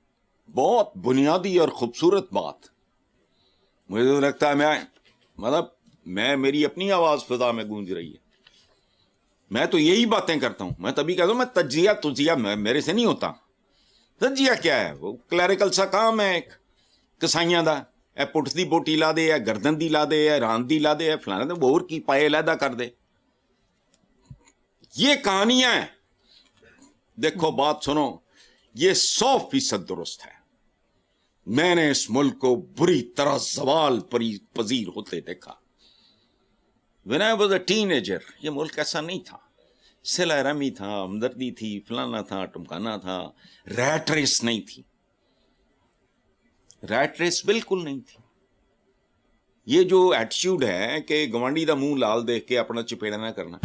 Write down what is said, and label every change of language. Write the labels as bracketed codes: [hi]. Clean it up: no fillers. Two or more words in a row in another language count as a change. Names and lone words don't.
[ur] بہت بنیادی اور خوبصورت بات. مجھے تو لگتا ہے میری اپنی آواز فضا میں گونج رہی ہے. میں تو یہی باتیں کرتا ہوں. میں تبھی کہتا ہوں میں تجزیہ میرے سے نہیں ہوتا. تجزیہ کیا ہے؟ وہ کلیریکل سا کام ہے ایک [pa] کسائیاں دا. اے پٹھ دی بوٹی لا دے, اے گردن دی لا دے, اے ران دی لا دے, اے فلانا دے, بور کی پائے علیحدہ کر دے. [ur] یہ کہانیاں ہیں. دیکھو بات سنو, یہ 100% درست ہے. میں نے اس ملک کو بری طرح زوال پذیر ہوتے دیکھا. [en] When I was a teenager, [ur] یہ ملک ایسا نہیں تھا. صلہ رحمی تھا, ہمدردی تھی, فلانا تھا, ٹمکانا تھا. [en] rat race [ur] نہیں تھی. [en] rat race [ur] بالکل نہیں تھی. یہ جو ایٹیچیوڈ ہے کہ [pa] گوانڈی دا منہ لال دیکھ کے اپنا چپیڑا نہ کرنا.